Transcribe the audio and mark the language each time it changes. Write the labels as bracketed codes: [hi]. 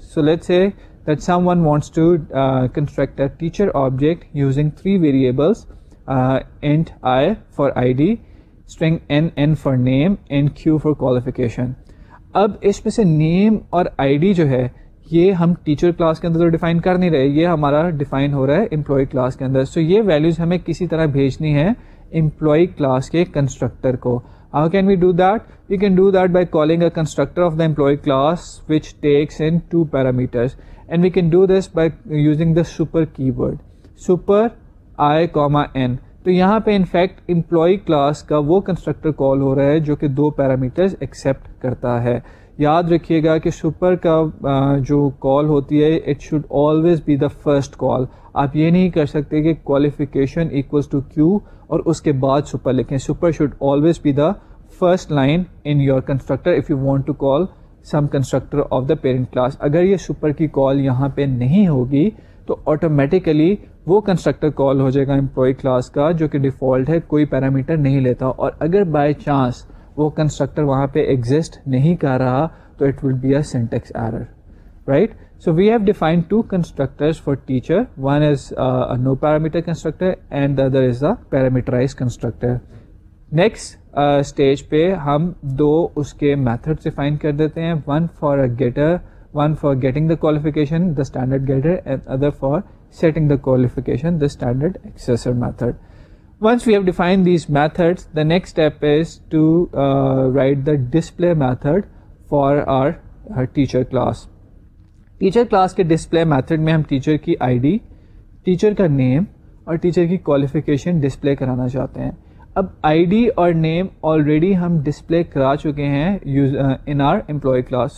[en] So let's say that someone wants to construct a teacher object using 3 variables, int I for id, string n for name, and q for qualification. [ur] اب اس میں سے name اور id جو ہے یہ ہم teacher class کے اندر تو ڈیفائن کر نہیں رہے, یہ ہمارا ڈیفائن ہو رہا ہے امپلائی کلاس کے اندر. سو یہ ویلیوز ہمیں کسی طرح بھیجنی ہے امپلائی کلاس کے کنسٹرکٹر کو. [en] How can we do that? We can do that by calling a constructor of the employee class which takes in 2 parameters. And we can do this by using the super keyword, super I, n. [ur] تو یہاں پہ in fact employee class کا وہ constructor call ہو رہا ہے جو کہ 2 parameters accept کرتا ہے. یاد رکھیے گا کہ سپر کا جو کال ہوتی ہے [en] It should always be the first call. [ur] آپ یہ نہیں کر سکتے کہ کوالیفیکیشن ایکولس ٹو کیو اور اس کے بعد سپر لکھیں. [en] Super should always be the first line in your constructor if you want to call some constructor of the parent class. [ur] اگر یہ سپر کی کال یہاں پہ نہیں ہوگی تو آٹومیٹیکلی وہ کنسٹرکٹر کال ہو جائے گا امپلائی کلاس کا جو کہ ڈیفالٹ ہے, کوئی پیرامیٹر نہیں لیتا, اور اگر بائی چانس وہ کنسٹرکٹر وہاں پہ ایگزسٹ نہیں کر رہا تو [en] it will be a syntax error, [ur] right. [en] So we have defined 2 constructors for teacher. One is a no parameter constructor and the other is a parameterized constructor. Next stage [ur] پہ ہم 2 اس کے methods define کر دیتے ہیں. [en] One for a getter, one for getting the qualification, the standard getter, and other for setting the qualification, the standard accessor method. Once we have defined these methods, the next step is to write the display method for our teacher class. [ur] Teacher class کے display method میں ہم teacher کی I D, teacher کا نیم اور teacher کی qualification display کرانا چاہتے ہیں. اب آئی ڈی اور نیم آلریڈی ہم ڈسپلے کرا چکے ہیں ان آر امپلائی کلاس.